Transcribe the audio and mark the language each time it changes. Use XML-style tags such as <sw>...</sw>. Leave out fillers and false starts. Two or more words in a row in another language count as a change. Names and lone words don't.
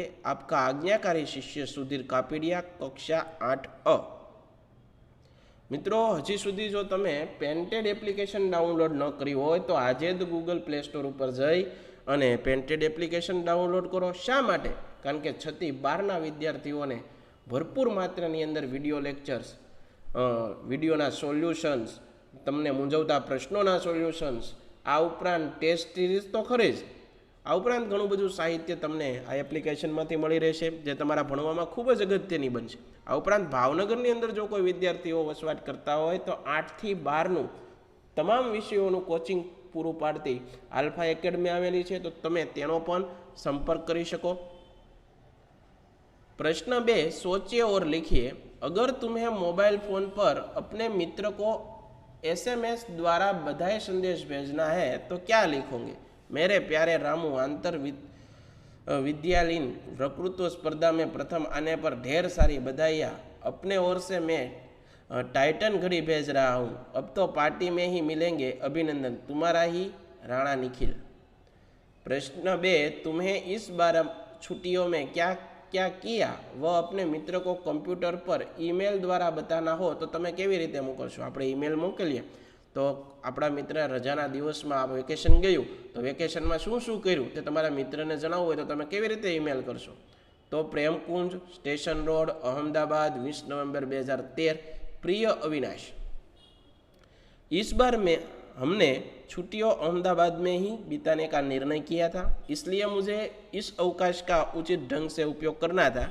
<hi>आपका आज्ञाकारी शिष्य सुधीर कापड़िया, कक्षा 8A.</hi> <gu>મિત્રો, હજી સુધી જો તમે પેંટેડ એપ્લિકેશન ડાઉનલોડ ન કરી હોય તો આજ જ ગૂગલ પ્લે સ્ટોર પર જઈ અને પેંટેડ એપ્લિકેશન ડાઉનલોડ કરો. શા માટે? કારણ કે 6 થી 12 વિદ્યાર્થીઓને ભરપૂર માત્રાની અંદર વિડિયો લેક્ચર્સ, વિડિયોના સોલ્યૂશન્સ, તમને મૂંઝવતા પ્રશ્નોના સોલ્યૂશન્સ, આ ઉપરાંત ટેસ્ટ સીરીઝ તો ખરી જ, આ ઉપરાંત ઘણું બધું સાહિત્ય તમને આ એપ્લિકેશનમાંથી મળી રહેશે, જે તમારા ભણવામાં ખૂબ જ અગત્યની બનશે. આ ઉપરાંત ભાવનગરની અંદર જો કોઈ વિદ્યાર્થીઓ વસવાટ કરતા હોય તો 8 થી 12 તમામ વિષયો કોચિંગ પૂરું પાડતી આલ્ફા એકેડમી આવેલી છે, તો તમે તેનો પણ સંપર્ક કરી શકો।</gu> <hi>प्रश्न 2, सोचिए और लिखिए, अगर तुम्हें मोबाइल फोन पर अपने मित्र को SMS द्वारा बधाई संदेश भेजना है तो क्या लिखोगे? मेरे प्यारे रामू, आंतर विद्यालयीन वक्तृत्व स्पर्धा में प्रथम आने पर ढेर सारी बधाइयाँ। अपने ओर से मैं टाइटन घड़ी भेज रहा हूँ। अब तो पार्टी में ही मिलेंगे। अभिनंदन, तुम्हारा ही राणा निखिल। प्रश्न 2, तुम्हें इस बार छुट्टियों में क्या क्या किया वह अपने मित्र को कंप्यूटर पर ईमेल द्वारा बताना हो तो</hi> <gu>તમે કેવી રીતે મોકલશો? આપણે ઈમેલ મોકલીએ તો આપણા મિત્ર રજાના દિવસમાં વેકેશન ગયું તો વેકેશનમાં શું શું કર્યું તે તમારા મિત્રને જણાવવું હોય તો તમે કેવી રીતે ઈમેલ કરશો?</gu> <hi>तो प्रेमकुंज, स्टेशन रोड, अहमदाबाद, 20 नवंबर 2013। प्रिय अविनाश, इस बार हमने छुट्टियों अहमदाबाद में ही बिताने का निर्णय किया था, इसलिए मुझे इस अवकाश का उचित ढंग से उपयोग करना था।</hi>